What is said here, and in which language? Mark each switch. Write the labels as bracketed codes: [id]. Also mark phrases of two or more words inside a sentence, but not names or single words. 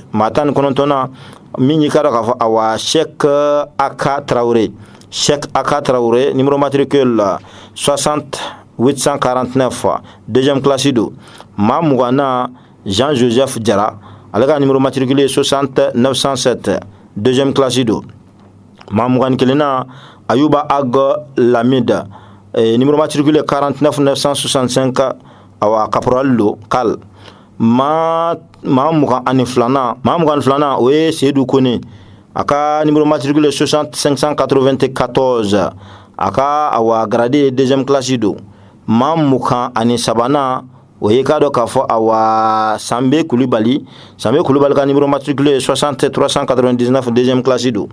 [bm] Ma 19nan Mini ka dɔ k'a fɔ awa Cheikh Aka Traoré, [fr] numéro matricule 60 849 deuxième classe [bm] do. Ma 20nan Jean-Joseph Jara, ale ka [fr] numéro matricule 60 907 deuxième classe [bm] do. Ma 21nan Ayouba Ag Lamida, [fr] numéro matricule 49 965 [bm] awa Caporal do Kal. Ma 22nan o ye Seydou Kone, a ka [fr] numéro matricule 60 594. [bm] A ka awa [fr] gradé deuxième classe [bm] do. Ma 23nan o ye ka dɔ k'a fɔ awa Sambe Koulibaly ka [fr] numéro matricule 60 399 deuxième classe [bm] do.